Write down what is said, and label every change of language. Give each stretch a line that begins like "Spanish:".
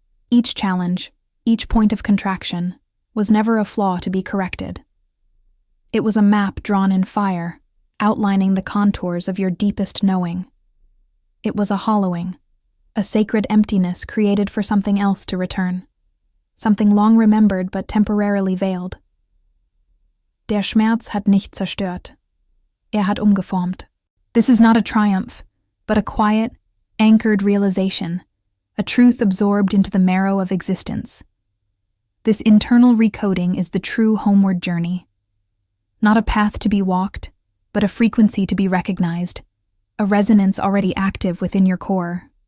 English: Each challenge, each point of contraction, was never a flaw to be corrected. It was a map drawn in fire, outlining the contours of your deepest knowing. It was a hollowing, a sacred emptiness created for something else to return, something long remembered but temporarily veiled.
German: Der Schmerz hat nicht zerstört. Hat umgeformt.
English: This is not a triumph, but a quiet, anchored realization, a truth absorbed into the marrow of existence. This internal recoding is the true homeward journey. Not a path to be walked, but a frequency to be recognized, a resonance already active within your core.